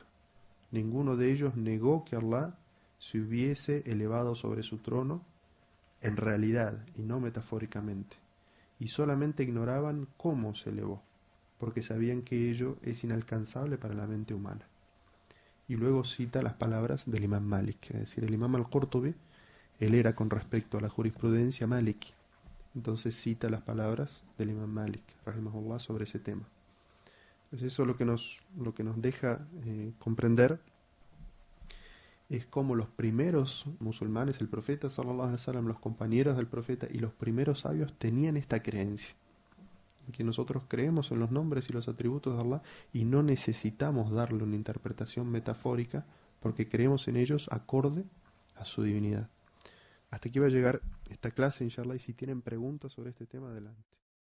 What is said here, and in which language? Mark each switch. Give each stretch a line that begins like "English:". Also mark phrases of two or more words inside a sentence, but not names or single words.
Spanish: Ninguno de ellos negó que Allah se hubiese elevado sobre su trono en realidad y no metafóricamente, y solamente ignoraban cómo se elevó, porque sabían que ello es inalcanzable para la mente humana. Y luego cita las palabras del imam Malik, es decir, el imam al-Qurtubi, él era con respecto a la jurisprudencia maliki. Entonces cita las palabras del imam Malik, rahimahullah, sobre ese tema. Entonces eso lo que nos deja comprender es cómo los primeros musulmanes, el profeta
Arabic: صلى الله عليه وسلم,
Spanish: los compañeros del profeta y los primeros sabios tenían esta creencia, que nosotros creemos en los nombres y los atributos de Allah y no necesitamos darle una interpretación metafórica, porque creemos en ellos acorde a su divinidad. Hasta aquí va a llegar esta clase, inshallah, y si tienen preguntas sobre este tema, adelante.